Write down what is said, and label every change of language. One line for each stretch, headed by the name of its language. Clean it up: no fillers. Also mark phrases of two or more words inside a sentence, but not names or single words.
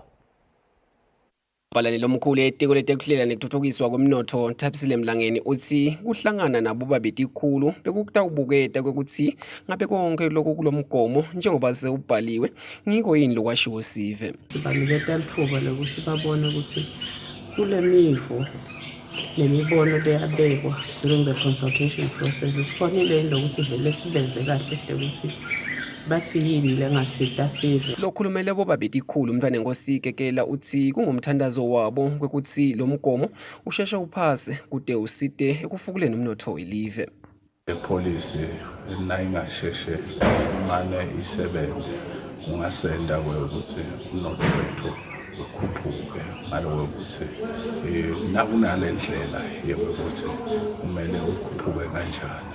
Swati: Umbalaleli omkhulu etiko letekuhlela nekutfutfukiswa kwemnotfo Thabisile Mlangeni uthi kuhlangana nabo babetikhulu bekukutawubuketa kwekutsi ngabe konke lokho kulomgomo njengoba sewubhaliwe ngiko yini lokwashiwo sive. Sibaniketa lithuba lokuthi babone ukuthi kule mivo nemibono beyabekwa
English: during the consultation process
Swati: sikhonile lokuthi vele sibeve kahle hle ukuthi bathi yini lengasita sive. Lokhulumele bobabetikhulu umntwana enkosi Kekela uthi kungumthandazo wabo kwekutsi lo mgomo usheshe uphase kude usite ekufukuleni umnotfo welive. Policy nayingasheshe imane isebenze kungasenda ukuthi umnotho wethu ukhuphuke ngalowo ukuthi nakunalendlela yokuthi kumele ukhuphuke kanjani.